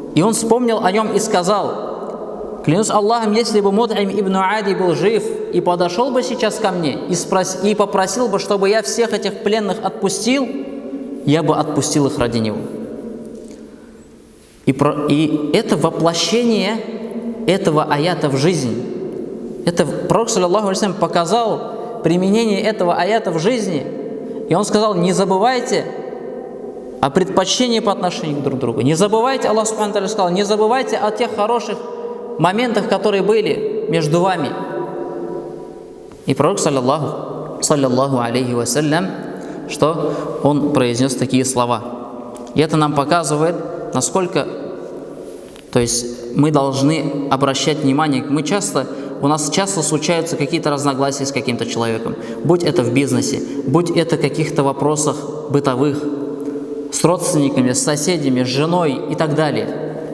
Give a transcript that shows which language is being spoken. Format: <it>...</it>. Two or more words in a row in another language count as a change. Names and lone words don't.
<ru>И он вспомнил о нем и сказал, клянусь Аллахом, если бы Мут'им ибн Ади был жив и подошел бы сейчас ко мне и попросил бы, чтобы я всех этих пленных отпустил, я бы отпустил их ради него. И это воплощение этого аята в жизнь. Это Пророк,</ru> <ar>صلى الله عليه وسلم,</ar> <ru>показал применение этого аята в жизни. И он сказал: не забывайте о предпочтении по отношению друг к другу. Не забывайте, Аллах</ru> <ar>سبحانه وتعالى</ar> <ru>сказал, не забывайте о тех хороших моментах, которые были между вами. И Пророк,</ru> <ar>صلى الله عليه وسلم,</ar> <ru>что он произнес такие слова. И это нам показывает, насколько, то есть мы должны обращать внимание. У нас часто случаются какие-то разногласия с каким-то человеком, будь это в бизнесе, будь это в каких-то вопросах бытовых, с родственниками, с соседями, с женой и так далее.</ru>